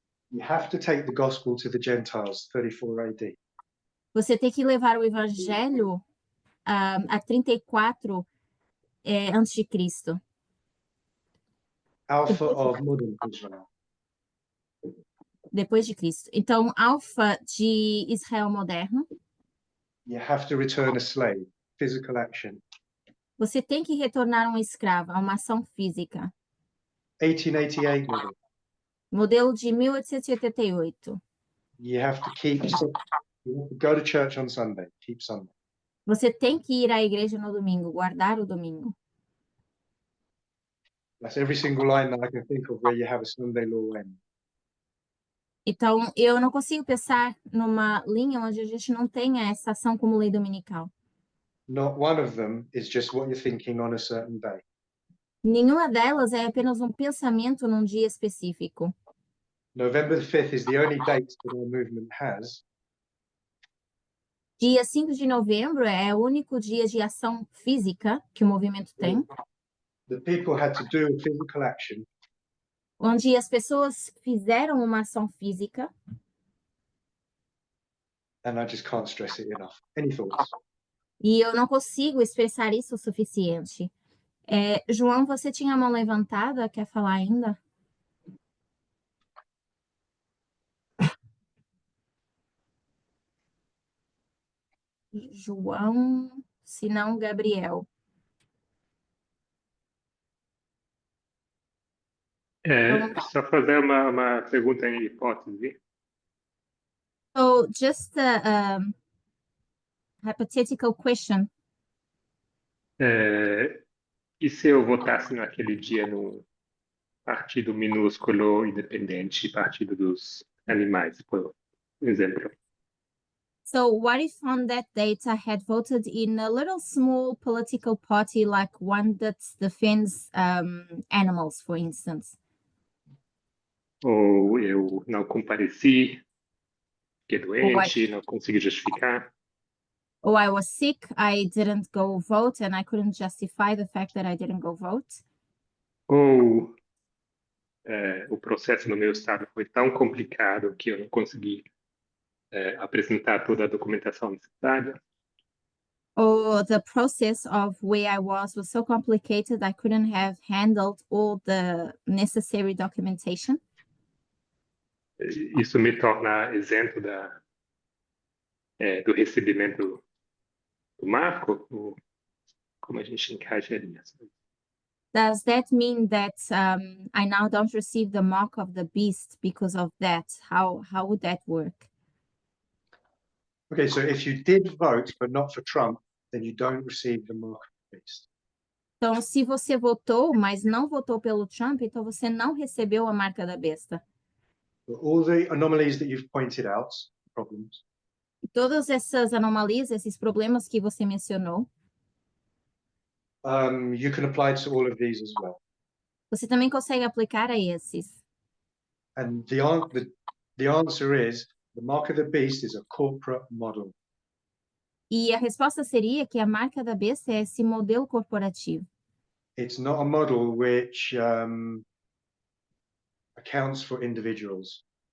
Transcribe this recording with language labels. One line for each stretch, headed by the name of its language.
English: You have to take the gospel to the Gentiles, 34 AD.
Portuguese: Você tem que levar o evangelho a 34 antes de Cristo.
English: Alpha of modern Israel.
Portuguese: Depois de Cristo. Então, alfa de Israel moderno.
English: You have to return a slave, physical action.
Portuguese: Você tem que retornar um escravo, a uma ação física.
English: 1888 model.
Portuguese: Modelo de 1888.
English: You have to go to church on Sunday, keep Sunday.
Portuguese: Você tem que ir à igreja no domingo, guardar o domingo.
English: That's every single line that I can think of where you have a Sunday law end.
Portuguese: Então, eu não consigo pensar numa linha onde a gente não tenha essa ação como lei dominical.
English: Not one of them is just what you're thinking on a certain day.
Portuguese: Nenhuma delas é apenas um pensamento num dia específico.
English: November the 5th is the only date that our movement has
Portuguese: Dia 5 de novembro é o único dia de ação física que o movimento tem,
English: the people had to do a physical action
Portuguese: onde as pessoas fizeram uma ação física.
English: and I just can't stress it enough. Any thoughts?
Portuguese: E eu não consigo expressar isso o suficiente. João, você tinha a mão levantada, quer falar ainda? João, se não, Gabriel. Só fazer uma pergunta em hipótese.
English: So, just a hypothetical question.
Portuguese: E se eu votasse naquele dia no Partido Minúsculo Independente, Partido dos Animais, por exemplo?
English: So, what if on that date I had voted in a little small political party, like one that defends animals, for instance?
Portuguese: Ou eu não compareci, fiquei doente, não consegui justificar?
English: Or I was sick, I didn't go vote, and I couldn't justify the fact that I didn't go vote?
Portuguese: Ou o processo no meu estado foi tão complicado que eu não consegui apresentar toda a documentação necessária?
English: Or the process of where I was so complicated, I couldn't have handled all the necessary documentation?
Portuguese: Isso me torna isento do recebimento do marco? Ou como a gente encaixaria isso?
English: Does that mean that I now don't receive the mark of the beast because of that? How would that work? Okay, so if you did vote but not for Trump, then you don't receive the mark of the beast.
Portuguese: Então, se você votou, mas não votou pelo Trump, então você não recebeu a marca da besta.
English: But all the anomalies that you've pointed out, problems,
Portuguese: E todas essas anomalias, esses problemas que você mencionou,
English: you can apply to all of these as well.
Portuguese: você também consegue aplicar a esses.
English: And the answer is the mark of the beast is a corporate model.
Portuguese: E a resposta seria que a marca da besta é esse modelo corporativo.
English: It's not a model which accounts for individuals.